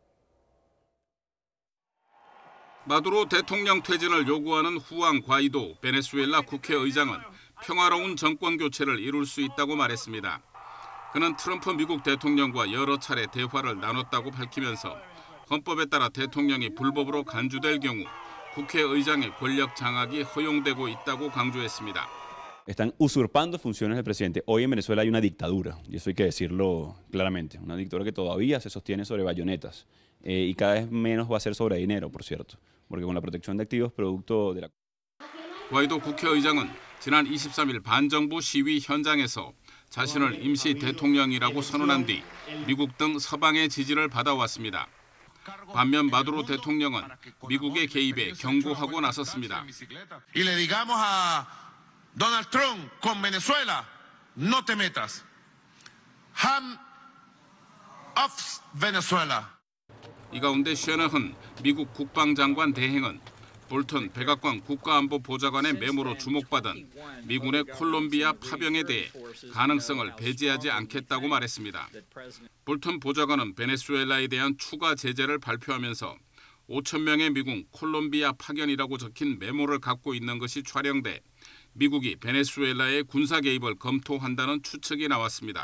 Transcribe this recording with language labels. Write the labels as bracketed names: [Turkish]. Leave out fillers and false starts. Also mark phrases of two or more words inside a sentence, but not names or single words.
[Korean] 마두로 대통령 퇴진을 요구하는 후안 과이도 베네수엘라 국회의장은 평화로운 정권 교체를 이룰 수 있다고 말했습니다. 그는 트럼프 미국 대통령과 여러 차례 대화를 나눴다고 밝히면서 헌법에 따라 대통령이 불법으로 간주될 경우 국회의장의 권력 장악이 허용되고 있다고 강조했습니다. [Spanish] Están usurpando funciones del presidente. Hoy en Venezuela hay una dictadura, y eso hay que decirlo claramente, una dictadura que todavía se sostiene sobre bayonetas y cada vez menos va a ser sobre dinero, por cierto, porque con la protección de activos producto de la... [Korean] 과이도 국회의장은 지난 23일 반정부 시위 현장에서 자신을 임시 대통령이라고 선언한 뒤 미국 등 서방의 지지를 받아왔습니다. 반면 마두로 대통령은 미국의 개입에 경고하고 나섰습니다. [Spanish] Y le digamos a Donald Trump con Venezuela, no te metas. [English] Hand off Venezuela. [Korean] 이 가운데 쉐너흔 미국 국방장관 대행은 볼턴 백악관 국가안보보좌관의 메모로 주목받은 미군의 콜롬비아 파병에 대해 가능성을 배제하지 않겠다고 말했습니다. 볼턴 보좌관은 베네수엘라에 대한 추가 제재를 발표하면서 5,000명의 미군 콜롬비아 파견이라고 적힌 메모를 갖고 있는 것이 촬영돼 미국이 베네수엘라의 군사 개입을 검토한다는 추측이 나왔습니다.